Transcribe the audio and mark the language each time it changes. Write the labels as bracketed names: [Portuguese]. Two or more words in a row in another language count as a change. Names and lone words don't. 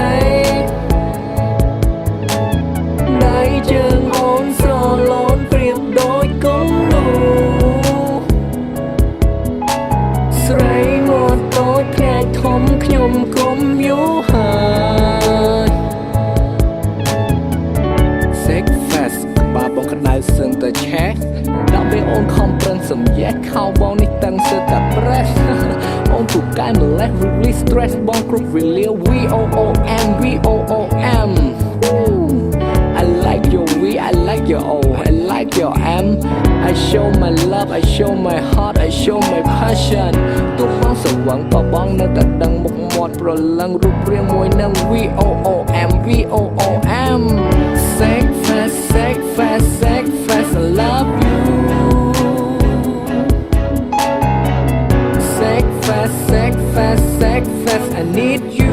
[Khmer] ដៃជើងអូនស្រលូនប្រៀបដូចគំនូស្រីមកដូចភ្នែកធំខ្ញុំគុំយូរហើយ បងក្តៅសឹងតែឆេះដល់ពេលអូនខំប្រឹងសំយេះខោបងនេះតឹងសើតែ press អូនពូកែម្លេះ [English] really stress [Khmer] បងគ្រប់វេលា VOOM [English] I like your V I like your O I like your M I show my love I show my heart I show my passion [Khmer] ទោះបងស្វឹងក៏បងនៅតែដឹងមុខមាត់ប្រលឹងរូបរាងមួយនឹង [English] VOOM Sex fast I love you Sex fast I need